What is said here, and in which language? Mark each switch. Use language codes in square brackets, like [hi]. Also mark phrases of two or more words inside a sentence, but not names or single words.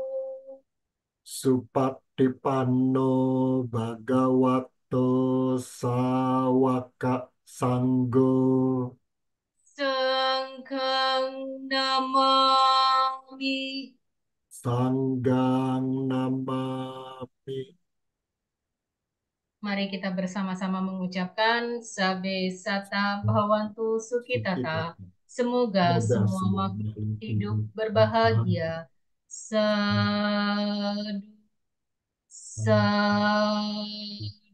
[pi] Supatipanno bhagavato sawaka sanggo. Sangghang namami. Sanggang namami. [id] Mari kita bersama-sama mengucapkan [pi] Sabe Sata Bhawantu Sukhitata. [id] Semoga Semoga semua semua makhluk makhluk hidup hidup berbahagia. berbahagia. [pi] Sadu, sadu,